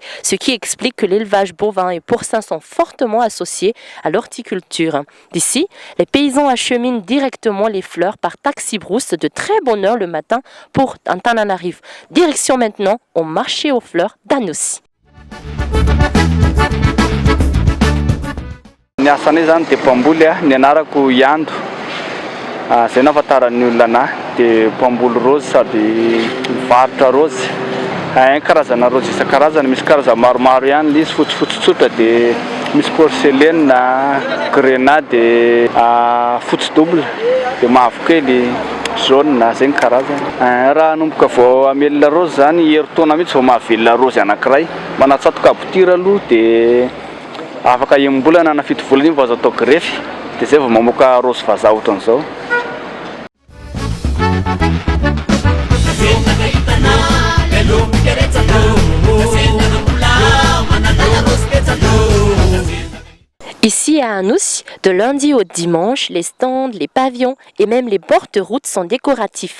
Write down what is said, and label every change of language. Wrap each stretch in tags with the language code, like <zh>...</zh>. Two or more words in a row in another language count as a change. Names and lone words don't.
<fr>Ce qui explique que l'élevage bovin et porcin sont fortement associés à l'horticulture. D'ici, les paysans acheminent directement les fleurs par taxi-brousse de très bonne heure le matin pour Antananarivo. Direction maintenant au marché aux fleurs d'Annecy.</fr> <mg>Ny asanay zany dia mpamboly ny anarako Iando. Zay nahafantaran'ny olona anahy dia mpamboly rose sady mivarotra rose. Karazana rose isan-karazany, misy karazana maromaro ihany izy fotsifotsy tsotra dia misy</mg> <fr>porcelaine, grenade,</fr> <mg>fotsy double dia mavokely, jaune zay ny karazany. Raha hanomboka vao amelona rose zany herintaona mihitsy vao mahavelona rose anankiray. Manatsatoka abotira aloha dia afaka embolana na fito volana iny vao azo atao grefy dia zay vao mamoaka rose vazaha ohatran'izao.</mg> <fr>Ici à Annecy, de lundi au dimanche, les stands, les pavillons et même les bords de route sont décoratifs.</fr>